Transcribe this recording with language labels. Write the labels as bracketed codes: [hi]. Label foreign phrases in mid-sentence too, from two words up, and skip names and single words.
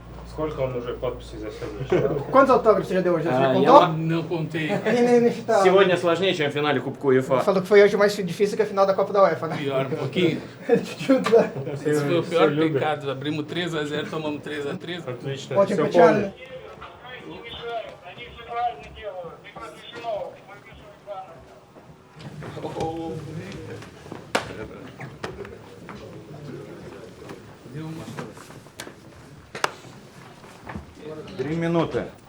[ru] Сколько он уже подписей за сегодня? [pt] Quantos autógrafos você já deu hoje? Você já Eu contou? não contei. Inefitado. [ru] Сегодня сложнее, чем в финале Кубка УЕФА. [pt] Falou que foi hoje mais difícil que a final da Copa da UEFA, né? Pior um pouquinho. Esse foi o pior pecado. Abrimos 3-0, tomamos 3-3. [ru] Отлично. Очень Всё печально. помню. 3 минуты.